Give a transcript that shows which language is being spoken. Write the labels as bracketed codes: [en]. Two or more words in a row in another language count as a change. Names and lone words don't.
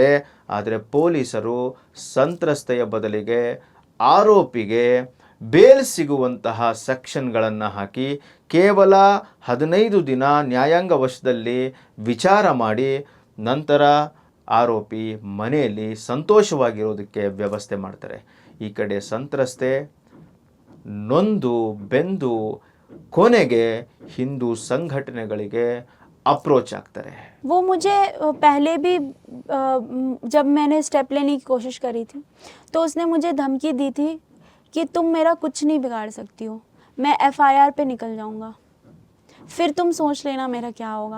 [kn] ಆದರೆ ಪೊಲೀಸರು ಸಂತ್ರಸ್ತೆಯ ಬದಲಿಗೆ ಆರೋಪಿಗೆ ಬೇಲ್ ಸಿಗುವಂತಹ ಸೆಕ್ಷನ್ಗಳನ್ನು ಹಾಕಿ ಕೇವಲ 15 ದಿನ ನ್ಯಾಯಾಂಗ ವಶದಲ್ಲಿ ವಿಚಾರ ಮಾಡಿ ನಂತರ ಆರೋಪಿ ಮನೆಯಲ್ಲಿ ಸಂತೋಷವಾಗಿರೋದಕ್ಕೆ ವ್ಯವಸ್ಥೆ ಮಾಡ್ತಾರೆ. ಈ ಕಡೆ ಸಂತ್ರಸ್ತೆ ನೊಂದು ಬೆಂದು ಕೊನೆಗೆ ಹಿಂದೂ ಸಂಘಟನೆಗಳಿಗೆ अप्रोच ಆಗ್ತಾರೆ. [hi] वो मुझे पहले भी जब मैंने स्टेप लेने की कोशिश करी थी तो उसने मुझे धमकी दी थी कि तुम मेरा कुछ नहीं बिगाड़ सकती हो, मैं FIR पे निकल जाऊंगा, फिर तुम सोच लेना मेरा क्या होगा।